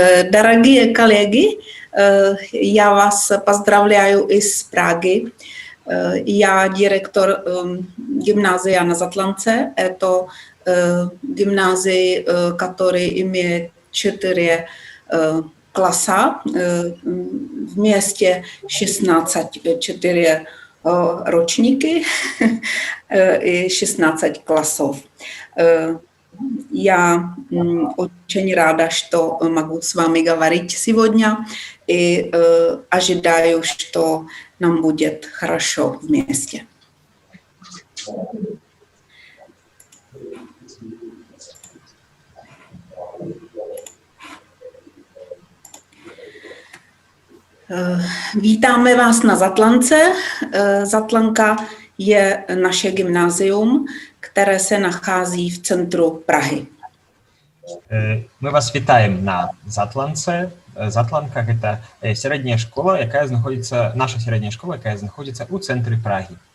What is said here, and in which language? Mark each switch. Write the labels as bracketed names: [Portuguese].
[Russian] Дорогие коллеги, я вас поздравляю из Праги. Я директор гимназии на Затланце. Это гимназия, которая имеет 4 класса, вместе 4 ročníky и 16 классов. Я очень рада, что могу с вами говорить сегодня и ожидаю, что нам будет хорошо вместе. [Czech] Vítáme vás na Zatlance. Zatlanka je naše gymnázium, které se nachází v centru Prahy. [Ukrainian] Ми вас вітаємо на Затланце. Затланка – це середня школа, наша середня школа, яка знаходиться у центрі Праги.